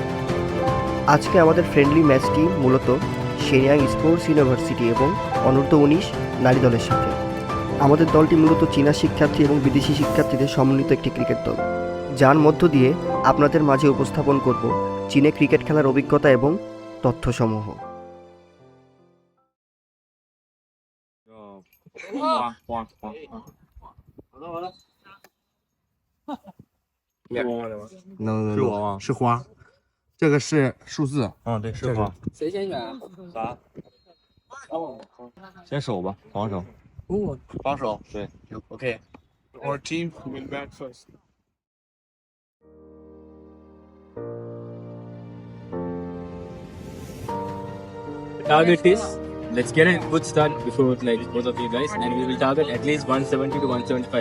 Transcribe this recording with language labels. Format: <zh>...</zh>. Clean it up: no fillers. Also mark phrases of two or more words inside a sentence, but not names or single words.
<bn>আজকে আমাদের ফ্রেন্ডলি ম্যাচটি মূলত শেনিয়াং স্পোর্টস ইউনিভার্সিটি এবং অনূর্ধ্ব-19 নারী দলের সাথে। আমাদের দলটি মূলত চীনা শিক্ষার্থী এবং বিদেশি শিক্ষার্থীদের সমন্বিত একটি ক্রিকেট দল, যার মধ্য দিয়ে আপনাদের মাঝে উপস্থাপন করব চীনে ক্রিকেট খেলার অভিজ্ঞতা এবং তথ্যসমূহ।</bn> <zh>是花，这个是数字。对，是花。谁先选啊？啥？先守吧，防守。防守。对。OK。</zh> <en>Our team will bat first. The target is let's get a good start before like both of you guys, and we will target at least 170 to 175.</en>